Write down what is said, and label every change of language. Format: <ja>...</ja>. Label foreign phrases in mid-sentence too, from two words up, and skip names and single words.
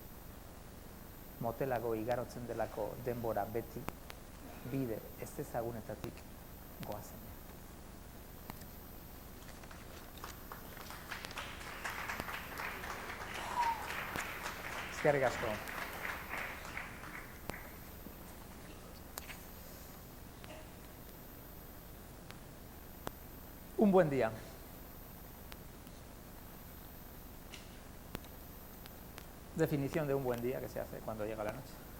<eu>Motelago igarotzen delako denbora beti, bide ez ezagunetatik goazen. Eskerrik asko.</eu> <es>Un buen día. Definición de un buen día que se hace cuando llega la noche.</es>